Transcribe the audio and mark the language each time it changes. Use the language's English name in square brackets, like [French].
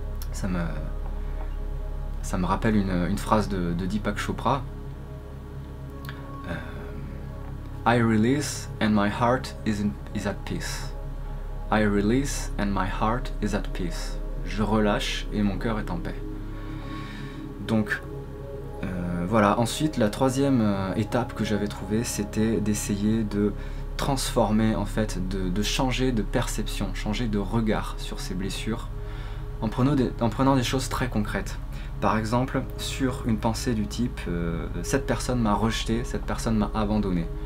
[French] Ça me rappelle une phrase de Deepak Chopra. [English] I release and my heart is at peace. I release and my heart is at peace. [French] Je relâche et mon cœur est en paix. Donc voilà, ensuite la troisième étape que j'avais trouvée, c'était d'essayer de transformer en fait, de changer de perception, changer de regard sur ces blessures en prenant des choses très concrètes. Par exemple, sur une pensée du type cette personne m'a rejeté, cette personne m'a abandonné.